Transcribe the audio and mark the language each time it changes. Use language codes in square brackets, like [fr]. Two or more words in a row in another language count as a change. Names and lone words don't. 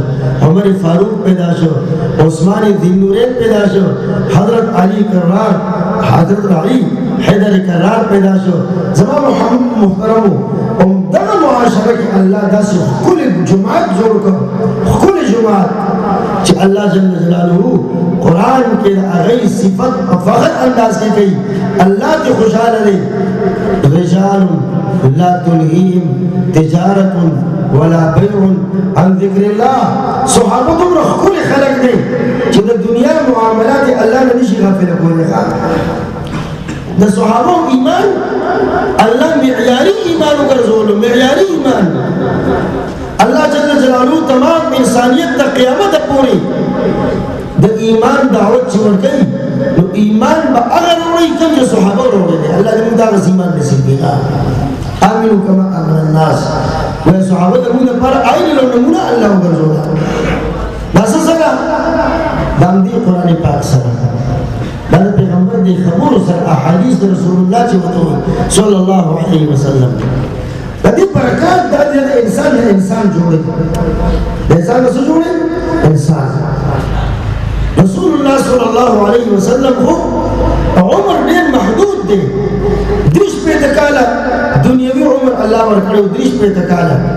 [ps] عمر فاروق پیدا شو عثمان ذی النورین پیدا شو حضرت علی کرار حضرت علی حیدر کرار پیدا شو زمان محمد محترمو دغه معاشره کې الله داسې ښکلې جماعت جوړ کړ ښکلې جماعت چې الله [ar] جل جلاله [ps] قرآن کې د هغې صفت په فخر انداز کې کوي الله ته خوشحاله دی [ar] رجال لا تلهیهم تجارت ولا بيع عن ذکر الله [ps] صحابه دومره ښکلي خلک دي چې د دنیا معاملات الله نه نشي غافله کولی د صحابه ایمان الله معیاري ایمان وګرځولو معیاري ایمان الله [ar] جل جلاله [ps] تمام انسانیت د قیامت پورې د ایمان دعوت چې ورکوي نو ایمان به هغه وروړي کوم چې صحابه وروړي الله دې موږ دغه ایمان نصیب کړي [ar] آمنوا كما آمن الناس [ps] ویا صحابه زموږ لپاره عین نمونه الله وګرځوله دا څه سره د همدې قرآن پاک سره دا د پیغمبر د خبرو سره احادیث د رسول الله چې ورته [ar] صلی الله علیه وسلم [ps] د دې برکات دا د انسان جوړوي د انسان څه جوړوي انسان رسول الله [ar] صلی الله علیه وسلم [ps] خو عمر ډېر محدود دی 30 کاله دنیوي عمر الله ورکړی 30 کاله